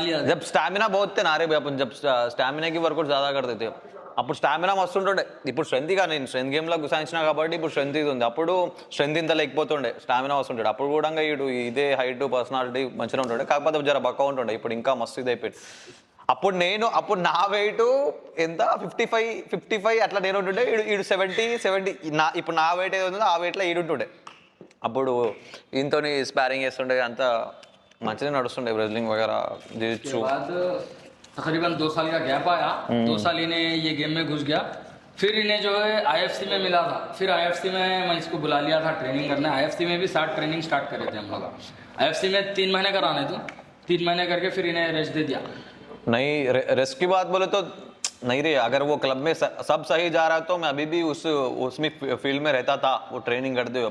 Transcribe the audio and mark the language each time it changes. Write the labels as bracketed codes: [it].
[hi] जब स्टैमिना बहुत थे ना रे भाई, अपन जब स्टैमिना की वर्कआउट ज़्यादा करते थे [te] అప్పుడు స్టామినా మస్తు ఉంటుండే. ఇప్పుడు స్ట్రెంత్ గా నేను స్ట్రెంత్ గేమ్లో గుసాయించిన కాబట్టి ఇప్పుడు స్ట్రెంత్ ఇది ఉంది. అప్పుడు స్ట్రెంత్ ఇంత లేకపోతుండే, స్టామినా వస్తుంటాడు. అప్పుడు కూడా ఇటు ఇదే హైట్ పర్సనాలిటీ మంచిగా ఉంటుండే, కాకపోతే జర బక్క ఉంటుండే. ఇప్పుడు ఇంకా మస్తు ఇది అయిపోయింది. అప్పుడు నా వెయిట్ ఎంత 55 అట్లా నేను ఉంటుండే, ఈడు 70 ఇప్పుడు నా వెయిట్ ఏదో ఉందో ఆ వెయిట్లో ఈడు ఉంటుండే. అప్పుడు ఈయనతో స్పారింగ్ చేస్తుండే, అంతా మంచిగా నడుస్తుండే రెజ్లింగ్ వగేరా చేయొచ్చు. [hi] तकरीबन 2 साल का गैप आया। 2 साल इन्हें ये गेम में घुस गया। फिर इन्हें जो है IFC में मिला था। फिर IFC में मैं इसको बुला लिया था ट्रेनिंग करने। IFC में भी ट्रेनिंग स्टार्ट करे थे हम लोग। IFC में 3 महीने कराने थे, 3 महीने करके फिर इन्हें रेस्ट दे दिया। नहीं रेस्ट की बात बोले तो नहीं रे, अगर वो क्लब में सब सही जा रहा तो मैं अभी भी उसमें फील्ड में रहता था, वो ट्रेनिंग करते हुए।